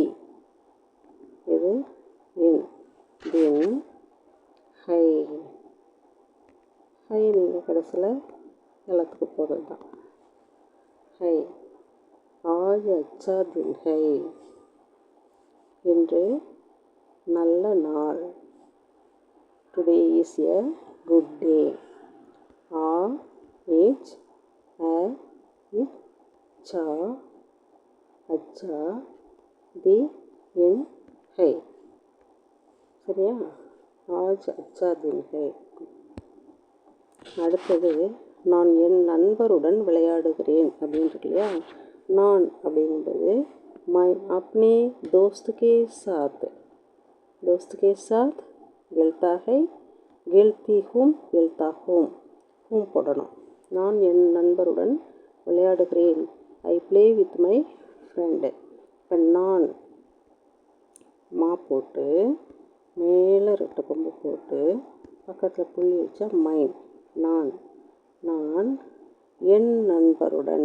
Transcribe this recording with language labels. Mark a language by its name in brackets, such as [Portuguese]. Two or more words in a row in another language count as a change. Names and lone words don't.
[Tamil] இது இன். [Hindi] दिन है. [Tamil] ஹை நீங்கள் கடைசியில் எல்லாத்துக்கும் போடுறது தான். [Hindi] है. आज अच्छा दिन है. [Tamil] இன்று நல்ல நாள். [English] Today is a good day. ஆ இச் அ இச் சா அச்சா தி இன் ஹை. [Hindi] சரியா? आज अच्छा दिन है. [Tamil] அடுத்தது, நான் என் நண்பருடன் விளையாடுகிறேன் அப்படின்னு இருக்கு இல்லையா. நான் அப்படிங்கும்போது [Hindi] मैं अपने दोस्त के साथ. दोस्त के साथ खेलता है. खेलती हूँ खेलता हूँ. [Tamil] போடணும். நான் என் நண்பருடன் விளையாடுகிறேன். [English] I play with my friend. [Tamil] இப்போ நான் மா போட்டு மேலே ரெட்டை கொம்பு போட்டு பக்கத்தில் புள்ளி வச்சா மைன். நான் நான் என் நண்பருடன்.